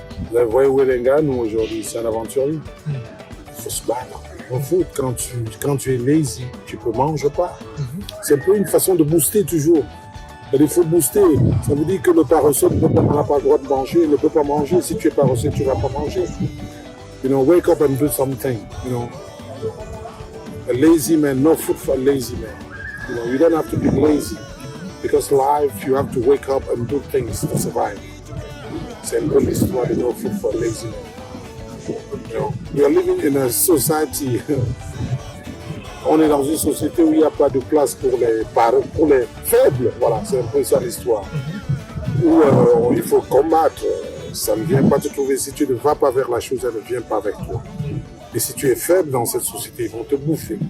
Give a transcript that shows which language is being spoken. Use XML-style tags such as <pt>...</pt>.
<fr>Vous voyez Welenga, nous aujourd'hui, c'est un aventurier. Il faut se battre.</fr> <en>No food,</en> <fr>quand tu es lazy, tu peux manger pas. C'est un peu une façon de booster toujours. Il faut booster. Ça veut dire que le paresseux n'a pas le droit de manger, il ne peut pas manger. Si tu es paresseux, tu ne vas pas manger.</fr> <en>You know, wake up and do something. You know, a lazy man, no food for a lazy man. You know, you don't have to be lazy because life, you have to wake up and do things to survive.</en> <fr>C'est un peu l'histoire de</fr> <en>no food for a lazy man. You know, we are living in a society.</en> <fr>On est dans une société où il n'y a pas de place pour les faibles. Voilà, c'est un peu ça l'histoire. Où il faut combattre. Ça ne vient pas te trouver. Si tu ne vas pas vers la chose, elle ne vient pas avec toi. Et si tu es faible dans cette société, ils vont te bouffer.</fr>